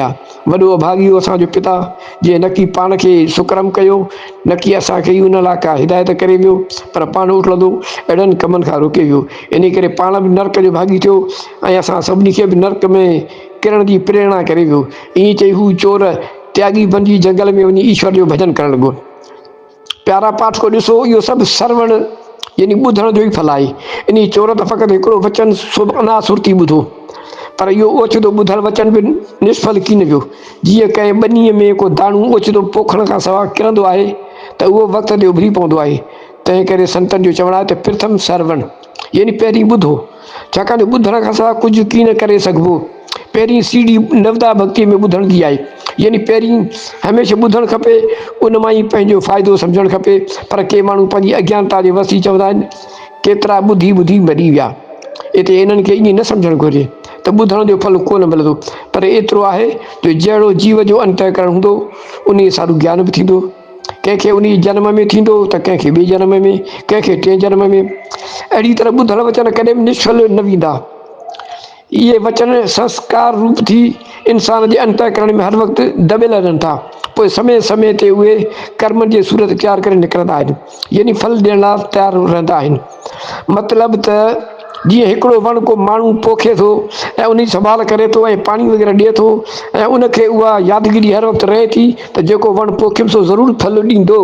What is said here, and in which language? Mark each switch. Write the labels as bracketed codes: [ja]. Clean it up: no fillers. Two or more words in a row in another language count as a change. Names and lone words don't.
[sd] वॾो अभागियो असांजो पिता, जंहिं न की पाण खे सुकरम कयो, न की असांखे ई उन लाइ का हिदायत करे वियो, पर पाण उठंदो अहिड़नि कमनि खां रोके वियो। इन करे पाण बि नर्क जो भागी थियो ऐं असां सभिनी खे बि नर्क में किरण जी प्रेरणा करे वियो। ईअं चई हू चोर त्यागी बंदी जंगल में वञी ईश्वर जो भॼन करणु लॻो। प्यारा पाठ को ॾिसो, इहो सभु श्रवण यानी ॿुधण जो ई फल आहे। इन चोर त फ़क़ति हिकिड़ो वचन अनासुर थी ॿुधो, पर इहो ओचितो ॿुधल वचन बि निष्फल की न वियो। जीअं कंहिं ॿनीअ में को दाणू ओचितो पोखण खां सवाइ किरंदो आहे त उहो वक़्त ते उभरी पवंदो आहे। तंहिं करे संतनि जो चवणु आहे त प्रथम श्रवण, यानी पहिरीं ॿुधो, छाकाणि ॿुधण खां सवाइ कुझु की न करे सघिबो। पहिरीं सीढ़ी नवदा भक्ति में ॿुधण जी आहे, यानी पहिरीं हमेशह ॿुधणु खपे, उन मां ई पंहिंजो फ़ाइदो सम्झणु खपे। पर के माण्हू पंहिंजी अज्ञानता जे वसी चवंदा आहिनि, केतिरा ॿुधी ॿुधी मरी विया। हिते इन्हनि खे ईअं न सम्झणु घुरिजे त ॿुधण जो फल कोन मिलंदो, पर एतिरो आहे जो जहिड़ो जीव जो अंतःकरण हूंदो उन सां ज्ञान बि थींदो। कंहिंखे उन जन्म में थींदो त कंहिंखे ॿिए जन्म में, कंहिंखे टिएं जन्म में। अहिड़ी तरह ॿुधल वचन कॾहिं बि निष्फल न वेंदा। इहे वचन संस्कार रूप थी इंसान जे अंतःकरण में हर वक़्तु दॿियल रहनि था। पोइ समय समय ते उहे कर्मनि जी सूरत इख्तियार करे निकिरंदा आहिनि, यानी फल ॾियण लाइ तयारु रहंदा आहिनि। मतिलबु त जीअं हिकिड़ो वणु को माण्हू पोखे थो ऐं उन जी संभाल करे थो ऐं पाणी वग़ैरह ॾिए थो ऐं उनखे उहा यादगिरी हर वक़्तु रहे थी त जेको वणु पोखियुमि सो ज़रूरु फल ॾींदो।